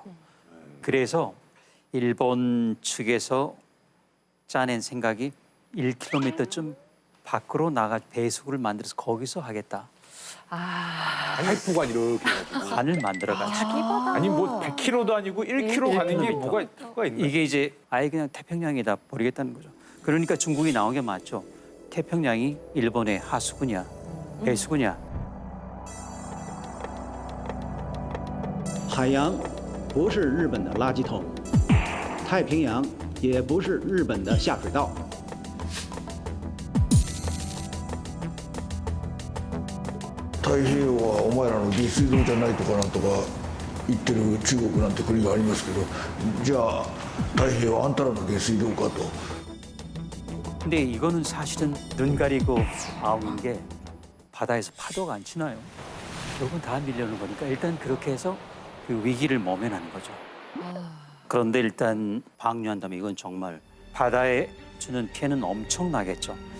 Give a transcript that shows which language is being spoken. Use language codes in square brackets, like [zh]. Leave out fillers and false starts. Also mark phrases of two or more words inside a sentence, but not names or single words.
[ko] 그래서 일본 측에서 짜낸 생각이 1km쯤 밖으로 나가 배수구를 만들어서 거기서 하겠다. 파이프관 이렇게 해가지고. 관을 만들어가지고. 아니 뭐 100km도 아니고 1km 가는 게 뭐가 있나? 이게 이제 아예 그냥 태평양에다 버리겠다는 거죠. 그러니까 중국이 나온 게 맞죠. 태평양이 일본의 하수구냐, 배수구냐. [zh] 海洋不是日本的垃圾桶，太平洋也不是日本的下水道。 [ja] 太平洋はお前らの下水道じゃないとかなんとか言ってる中国なんて国がありますけど、じゃあ太平洋はあんたらの下水道かと。 [ko] 근데 이거는 사실은 눈 가리고 아웅인 게 바다에서 파도가 안 치나요? 결국은 다 밀려오는 거니까 일단 그렇게 해서 그 위기를 모면하는 거죠. 그런데 일단 방류한다면 이건 정말 바다에 주는 피해는 엄청나겠죠.